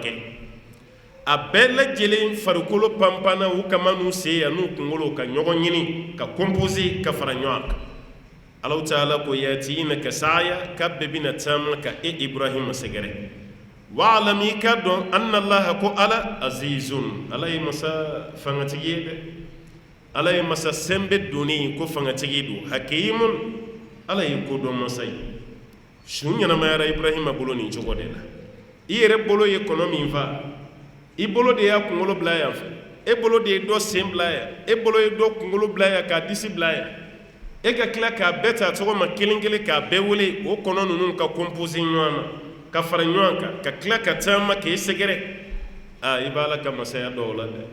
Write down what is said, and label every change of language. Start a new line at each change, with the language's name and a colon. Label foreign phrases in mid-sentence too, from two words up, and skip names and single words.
Bambara: kɛ a bɛɛ lajɛlen farikolo panpanna u kama n'u sen yan n'u kunkolo ka ɲɔgɔn ɲini ka composer ka fara ɲɔgɔn kan Allahu Ta'ala ko yatina ka saya ka bɛɛ bɛna caman ka Ibrahima sɛgɛrɛ wa'lam i ka dɔn anna Allah ko ala azizun ala ye masa fangatigi ye dɛ ala ye masa sɛnbɛ donni ko fangatigi don hakimun ala ye ko dɔn masa ye su ɲɛnamayara Ibrahima bolo nin cogo de la i yɛrɛ bolo ye kɔnɔ min fa i bolo de y'a kunkolo bila yan fɛ e bolo de ye dɔ sen bila yan e bolo ye dɔ kunkolo bila yan k'a disi bila yan e ka tila k'a bɛɛ ta tɔgɔ ma kelen kelen k'a bɛɛ wele o kɔnɔ ninnu ka composer ɲɔgɔn na ka fara ɲɔgɔn kan ka tila ka caman k'e sɛgɛrɛ i b'a la ka masaya dɔw la